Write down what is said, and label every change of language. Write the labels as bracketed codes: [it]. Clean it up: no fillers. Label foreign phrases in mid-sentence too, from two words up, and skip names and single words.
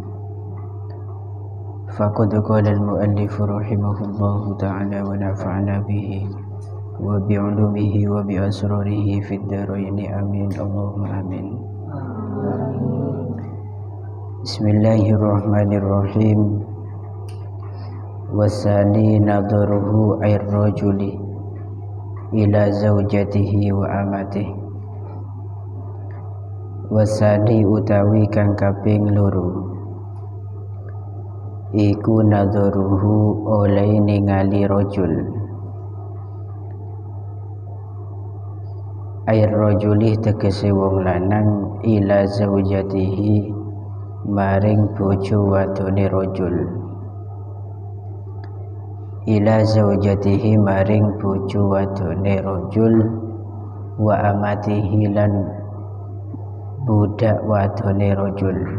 [ar] فقد قال المؤلف رحمه الله تعالى ونفعنا به وبعلومه وبأسراره في الدارين آمين اللهم آمين. بسم الله الرحمن الرحيم. والثاني نظره أي الرجل إلى زوجته وأمته. [jv] Wasani utawi kang kaping loro iku nadharuhu oleh ningali rajul [ar] الرجل [jv] tegese wong lanang [ar] إلى زوجته [jv] maring bojo wadone [ar] الرجل إلى زوجته [jv] maring bojo wadone [ar] الرجل وأمته [jv] lan budak wadone rajul.